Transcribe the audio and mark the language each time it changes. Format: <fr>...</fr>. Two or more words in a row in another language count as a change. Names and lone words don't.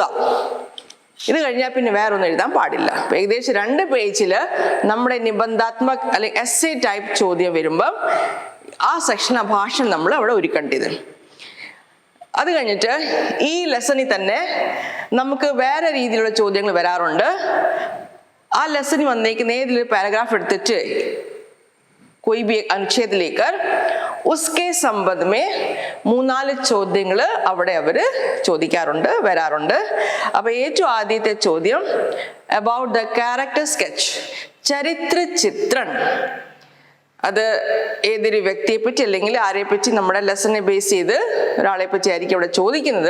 <ml>ഇത് കഴിഞ്ഞാൽ പിന്നെ വേറെ ഒന്നും എഴുതാൻ പാടില്ല. ഏകദേശം 2 പേജിൽ നമ്മുടെ നിബന്ധാത്മക അല്ലെങ്കിൽ</ml> <en>essay type</en> <ml>ചോദ്യം വരുമ്പം ആ സെക്ഷനാ ഭാഷണം നമ്മൾ അവിടെ ഒരുക്കേണ്ടത്. അത് കഴിഞ്ഞിട്ട് ഈ ലെസണിൽ തന്നെ നമുക്ക് വേറെ രീതിയിലുള്ള ചോദ്യങ്ങൾ വരാറുണ്ട്. ആ ലെസണിൽ വന്നേക്കുന്ന ഏതൊരു പാരഗ്രാഫ് എടുത്തിട്ട്</ml> <hi>कोई भी अनुच्छेद लेकर उसके संबंध में</hi> <ml>3-4 ചോദ്യങ്ങൾ അവിടെ അവർ ചോദിക്കാറുണ്ട്, വരാറുണ്ട്. അപ്പോൾ ഏറ്റവും ആദ്യത്തെ ചോദ്യം</ml> <en>about the character sketch,</en> <ml>ചരിത്ര ചിത്രം. അത് ഏതൊരു വ്യക്തിയെ പറ്റി അല്ലെങ്കിൽ ആരെ പറ്റി നമ്മുടെ ലെസനെ ബേസ് ചെയ്ത് ഒരാളെ പറ്റി ആയിരിക്കും അവിടെ ചോദിക്കുന്നത്.</ml>